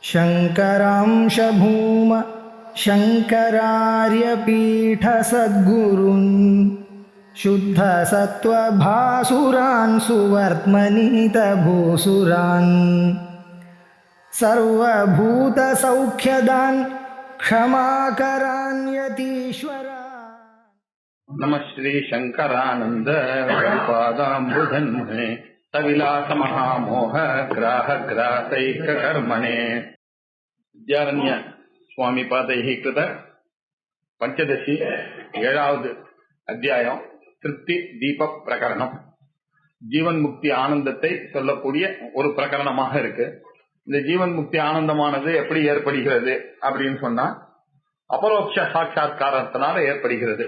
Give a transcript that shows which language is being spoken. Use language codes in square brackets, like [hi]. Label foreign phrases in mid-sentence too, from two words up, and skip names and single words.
[sa] शङ्करांश भूम शङ्करार्यपीठसद्गुरून् शुद्धसत्त्वभासुरान् सुवर्त्मनीतभूसुरान् सर्वभूतसौख्यदान् क्षमाकरान् यतीश्वरान्। नमः श्री शंकरानंद पादाम्बुधन्मने सविलास महामोह ग्राह ग्रासैक कर्मणे विद्यारण्य स्वामी पादैः कृत पंचदशी [ta] ஏழாவது அத்தியாயம் திருப்தி தீப பிரகரணம். ஜீவன் முக்தி ஆனந்தத்தை சொல்லக்கூடிய ஒரு பிரகரணமாக இருக்கு. இந்த ஜீவன் முக்தி ஆனந்தமானது எப்படி ஏற்படுகிறது அப்படின்னு சொன்னா அபரோக்ஷ சாட்சா்காரத்தினால ஏற்படுகிறது.